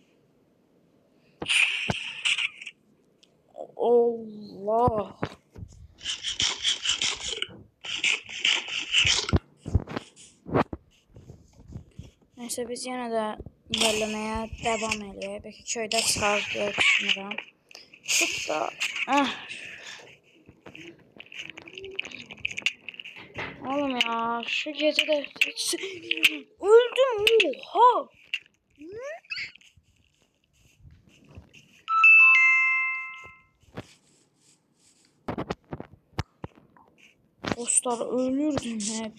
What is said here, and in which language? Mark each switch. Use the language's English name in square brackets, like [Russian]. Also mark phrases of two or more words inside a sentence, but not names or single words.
[Azerbaijani] Allah. Neyse, biz yenə də ilerləməyə devam edək. Bəlkə köydə çıxar deyə düşünürəm. [Turkish] Şut da. Oğlum ya, şu gece de öldüm. Oha. Dostlar, ölürdüm he.